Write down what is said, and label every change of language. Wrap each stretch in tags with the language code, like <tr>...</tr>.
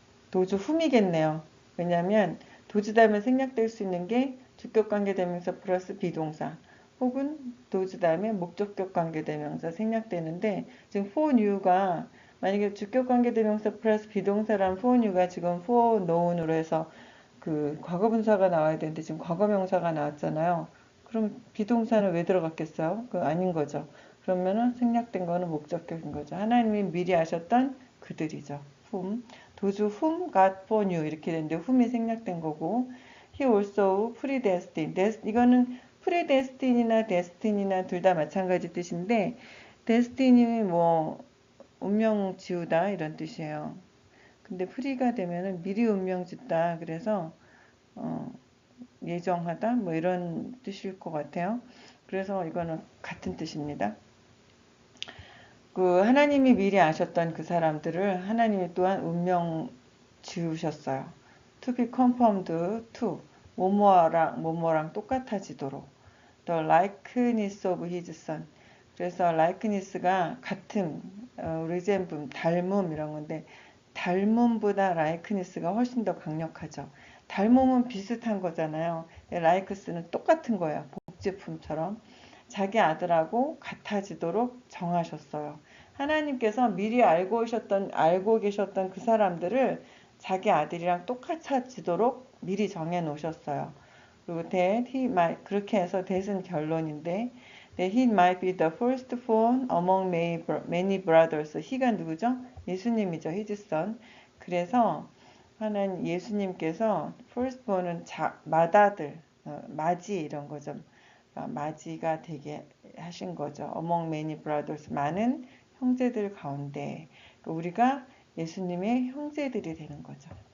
<ko>도주 whom이겠네요. 왜냐하면 도주 다음에 생략될 수 있는 게 주격관계대명사 플러스 비동사 혹은 도주 다음에 목적격 관계대명사 생략되는데 지금 for new가 만약에 주격관계대명사 플러스 비동사라면 for new가 지금 for known으로 해서 그 과거분사가 나와야 되는데 지금 과거명사가 나왔잖아요. 그럼 비동사는 왜 들어갔겠어요? 그 아닌 거죠. 그러면은 생략된 거는 목적격인 거죠. 하나님이 미리 아셨던 그들이죠.</ko> <en>whom. 도주 whom God foreknew</en> <ko>이렇게 되는데</ko> <en>whom이</en> <ko>생략된 거고</ko> <en>he also predestined.</en> <ko>이거는 predestin이나 destiny나 둘 다 마찬가지 뜻인데 destiny 뭐 운명 지우다 이런 뜻이에요. 근데 프리가 되면은 미리 운명 짓다 그래서 예정하다 뭐 이런 뜻일 것 같아요. 그래서 이거는 같은 뜻입니다. 그 하나님이 미리 아셨던 그 사람들을 하나님이 또한 운명 지으셨어요.</ko> <en>To be conformed to</en> <ko>뭐뭐랑 똑같아지도록</ko> <en>the likeness of his son.</en> <ko>그래서 likenes스가 같음, resemble, 닮음 이런 건데 닮음보다 likeness가 훨씬 더 강력하죠. 닮음은 비슷한 거잖아요. like스는 똑같은 거예요. 복제품처럼. 자기 아들하고 같아지도록 정하셨어요. 하나님께서 미리 알고 계셨던 그 사람들을 자기 아들이랑 똑같아지도록 미리 정해 놓으셨어요. 그리고 그렇게 해서</ko> <en>that은 결론인데, that he might be the firstborn among many brothers.</en> <ko>he가 누구죠? 예수님이죠.</ko> <en>his son.</en> <ko>그래서 하나님 예수님께서 firstborn은 맏아들, 맞이 이런 거죠. 맞이가 되게 하신 거죠.</ko> <en>Among many brothers,</en> <ko>많은 형제들 가운데 우리가 예수님의 형제들이 되는 거죠.</ko>